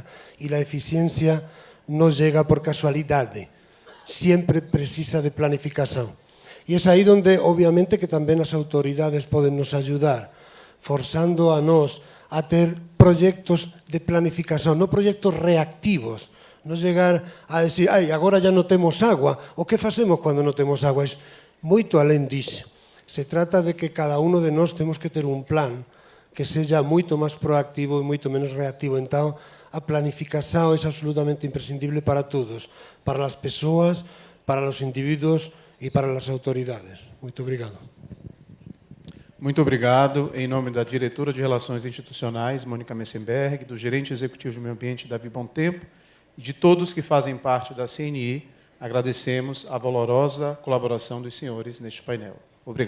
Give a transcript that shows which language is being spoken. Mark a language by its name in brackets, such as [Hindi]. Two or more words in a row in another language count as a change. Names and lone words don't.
[Spanish] Y la eficiencia no llega por casualidad, siempre precisa de planificación. Y es ahí donde obviamente que también las autoridades pueden nos ayudar, forzando a nos a tener proyectos de planificación, no proyectos reactivos, no llegar a decir, ay, [Galician] agora ya no temos agua, o que facemos cuando no temos agua, es moito alén disso. Se trata de que cada uno de nós temos que ter un plan que seja moito máis proactivo e moito menos reactivo. Entón, a planificación é absolutamente imprescindible para todos, para as persoas, para os individuos e para as autoridades. [Portuguese] Muito obrigado. Muito obrigado. Em nome da diretora de Relações Institucionais, Mônica Messenberg, do gerente executivo de Meio Ambiente, Davi Bom Tempo, e de todos que fazem parte da CNI, agradecemos a valorosa colaboração dos senhores neste painel.